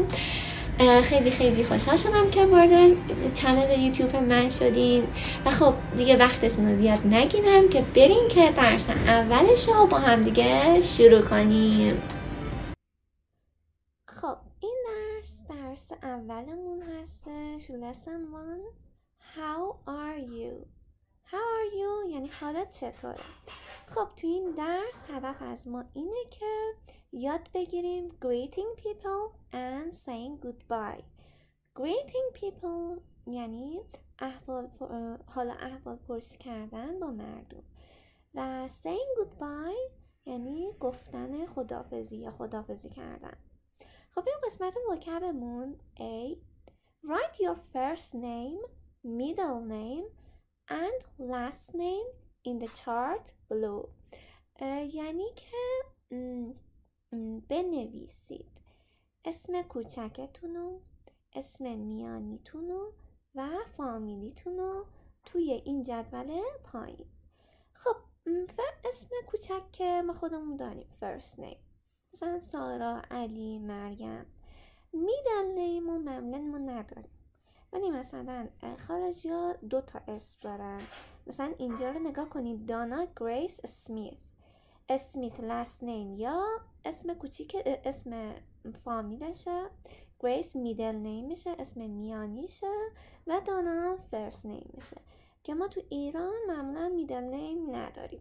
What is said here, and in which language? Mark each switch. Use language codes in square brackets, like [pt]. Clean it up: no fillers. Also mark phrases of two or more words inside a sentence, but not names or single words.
[fa] خیلی خوشحال شدم که وارد چنل یوتیوب من شدین و خب دیگه وقتتون رو زیاد نگیرم که بریم که درس اولش رو با هم دیگه شروع کنیم. خب این درس اولمون هستش. [en] lesson 1 How are you [fa] یعنی حالت چطوره. خب تو این درس هدف از ما اینه که یاد بگیریم [en] greeting people and saying goodbye. greeting people [fa] یعنی حالا احوال پرسی کردن با مردم و [en] saying goodbye [fa] یعنی گفتن خداحافظی یا خداحافظی کردن. خب این قسمت وکبمون A. [en] Write your first name, middle name and last name in the chart below. [fa] یعنی که بنویسید اسم کوچکتونو، اسم میانیتونو و فامیلیتونو توی این جدول پایین. خب اسم کوچک که ما خودمون داریم [en] first name، [fa] مثلا سارا، علی، مریم. [en] middle name [fa] و معمولا ما نداریم، ولی مثلا خارجی ها 2 تا اسم دارن. مثلا اینجا رو نگاه کنید، دانا گریس اسمیت [en] last name [fa] یا اسم کوچیک اسم فامیلشه، گریس [en] middle nameشه [fa] اسم میانیشه و دانا [en] first nameشه [fa] که ما تو ایران معمولا [en] middle name [fa] نداریم.